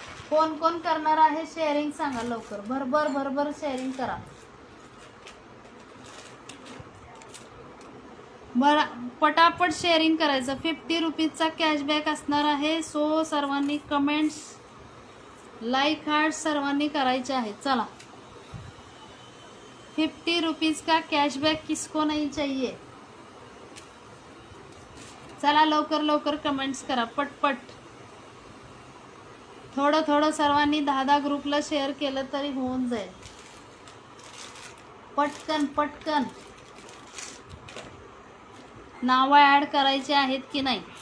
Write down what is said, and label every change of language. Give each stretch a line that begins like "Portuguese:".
Marathi: कोण कोण करणार आहे शेअरिंग सांगा लवकर. भरभर शेअरिंग करा. पटापट शेअरिंग करायचं. 50 रुपीजचा कॅशबॅक असणार आहे. सो सर्वांनी कमेंट्स, लाईक हार्ट सर्वांनी करायचे आहे. चला.
Hindi: 50 रुपीज का कॅशबॅक किसको नहीं चाहिए.
Marathi: चला लवकर लवकर कमेंट्स करा पटपट. थोडं थोडं सर्वांनी 10-10 ग्रुपला शेअर केलं तरी होऊन जाईल. पटकन पटकन नावं ॲड करायचे आहेत की नाही.